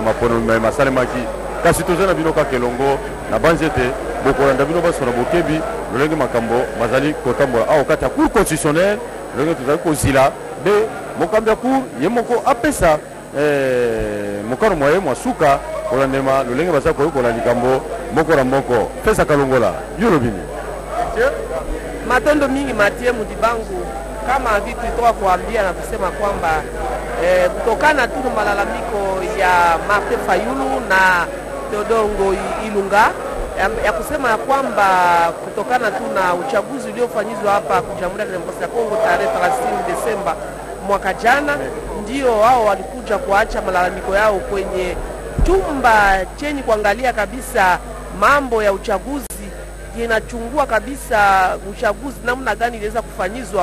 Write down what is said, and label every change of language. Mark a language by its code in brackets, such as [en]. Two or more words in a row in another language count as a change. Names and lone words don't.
[ln] mapono masalemaki kasi toza na bino kaka elongo na banzi ete bokolanda bino basona bokebi lolenge makambo bazali kotambola awa kati ya [fr] cour constitutionnelle [ln] lolenge tozali kozila nde mokambi ya cour ye moko apesa mokano mwa ye mwa suka kolandema lolenge bazali koyekola likambo moko na moko pesa kalongola yo lobini [sw] Matondo mingi Matie Mudibangu, kama vitu toka kuambia na kusema kwamba kutokana tu na malalamiko ya Martin Fayulu na Teodongo Ilunga ya kusema kwamba kutokana tu na uchaguzi uliofanyizwa hapa kwa Jamhuri ya Kidemokrasia ya Kongo tarehe 30 Desemba mwaka jana, ndio wao walikuja kuacha malalamiko yao kwenye chumba chenye kuangalia kabisa mambo ya uchaguzi, inachungua kabisa uchaguzi namna gani inaweza kufanyizwa.